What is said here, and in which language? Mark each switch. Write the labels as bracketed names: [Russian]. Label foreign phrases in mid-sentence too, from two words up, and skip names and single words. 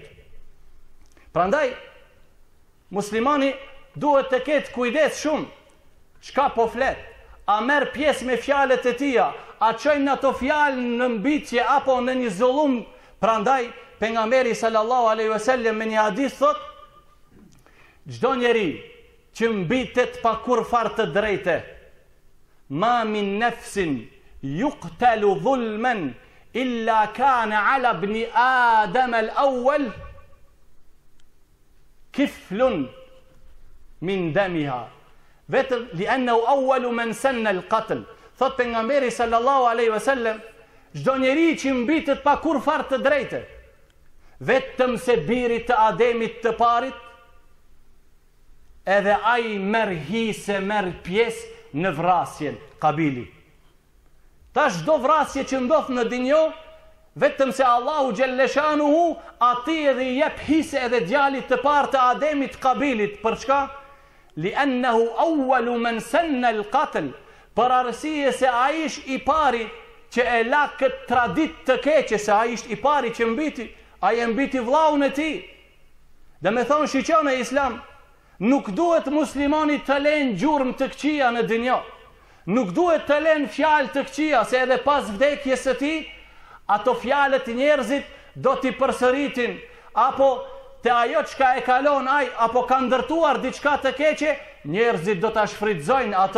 [Albanian] Prandaj muslimani duhet të ketë kujdes shumë çka po flet, a merr pjesë me fjalët e tija, a çojnë ato fjalë në mbytje apo në një zullum. Prandaj pejgamberi [Arabic] صلى الله عليه وسلم [Albanian] në një hadith thot, çdo njeri që mbitet pa kur far të drejtë, [Arabic] ما من نفس تقتل ظلما إلا كان على ابن آدم الأول كفل من دمها, vetëm لأنه أول من سن القتل. [Albanian] Thot pejgamberi [Arabic] صلى الله عليه وسلم, [Albanian] çdo njeri që mbitet pa kur far të drejtë, vetëm se biri të Ademit të parit, edhe ai merr hise, merr pjesë në vrasjen Kabili. Tash çdo vrasje që ndodh në dinjë, vetëm se Allahu [Arabic] جل شأنه [Albanian] ati edhe i jep hise edhe djalit të parë të Ademit Kabilit. Për çka? [Arabic] لأنه أول من سن القتل, [Albanian] për arsye se ai ish i pari që e la këtë tradit të keqe, se ai ish i pari që mbiti, ai e mbiti vllaun e tij. Dhe me thonë shiqon e islam, nuk duhet muslimani të lënë gjurmë të këqija në dinjë. Nuk duhet të lënë fjalë të këqija, se edhe pas vdekjes së tij ato fjalët njerëzit do t'i përsëritin, apo te ajo çka e kalon ai, apo ka ndërtuar diçka të keqe, njerëzit do ta shfrytëzojnë ato.